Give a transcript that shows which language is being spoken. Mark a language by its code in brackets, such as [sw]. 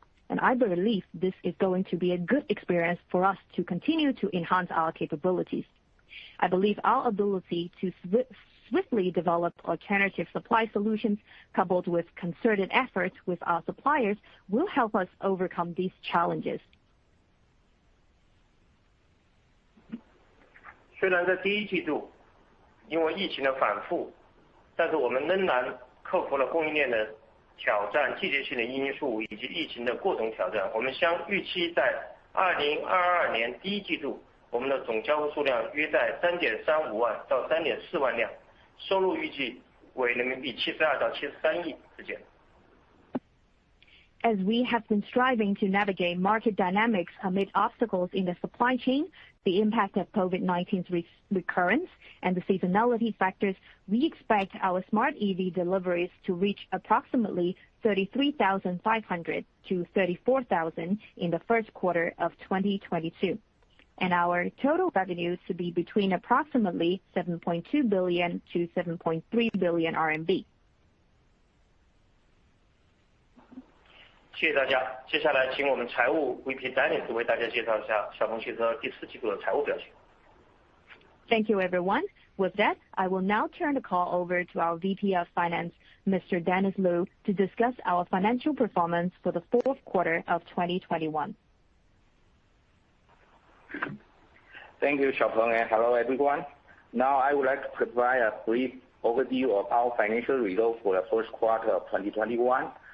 [en] And I believe this is going to be a good experience for us to continue to enhance our capabilities. I believe our ability to swiftly develop alternative supply solutions, coupled with concerted efforts with our suppliers, will help us overcome these challenges. [zh] 虽然在第一季度因为疫情的反复，但是我们仍然克服了供应链的挑战、季节性的因素以及疫情的各种挑战。我们相预期在2022年第一季度，我们的总交付数量约在 3.35 万到 3.4 万辆，收入预计为人民币72到73亿之间。 [en] As we have been striving to navigate market dynamics amid obstacles in the supply chain, the impact of COVID-19's recurrence, and the seasonality factors, we expect our smart EV deliveries to reach approximately 33,500 to 34,000 in the first quarter of 2022, and our total revenues to be between approximately 7.2 billion to 7.3 billion RMB. [zh] 谢谢大家。接下来，请我们财务 VP Dennis 为大家介绍一下小鹏汽车第四季度的财务表现。 [en] Thank you, everyone. With that, I will now turn the call over to our VP of Finance, Mr. Dennis Lu, to discuss our financial performance for the fourth quarter of 2021. Thank you, Xiaopeng, and hello, everyone. Now I would like to provide a brief overview of our financial results for the first quarter of 2021.